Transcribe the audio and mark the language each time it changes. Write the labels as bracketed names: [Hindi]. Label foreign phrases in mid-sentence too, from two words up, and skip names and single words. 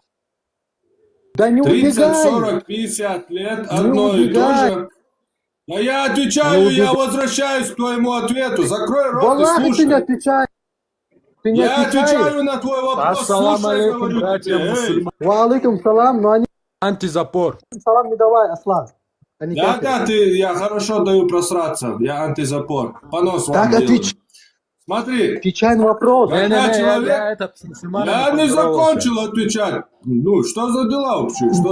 [Russian] Да не 30, убегай. 40, 50 лет Не одно и то убегай. же. А я Не отвечаю, я убегай. возвращаюсь к твоему ответу. Закрой рот и Валлахи, ты не слушай. отвечаешь. Ты не Я отвечаешь. отвечаю на твой вопрос. Ассаламу Слушай, алейкум, говорю братья тебе. Эй. мусульмане. [Arabic] وعليكم سلام, [Russian] но они Антизапор. салам не давай, Аслан. Они Да, кафиры. я хорошо даю просраться. Я антизапор. Понос вам Так делаю. Смотри, отвечай на вопрос. когда человек... Я с мусульманами Я не поздоровался. закончил отвечать. Ну, что за дела вообще? Что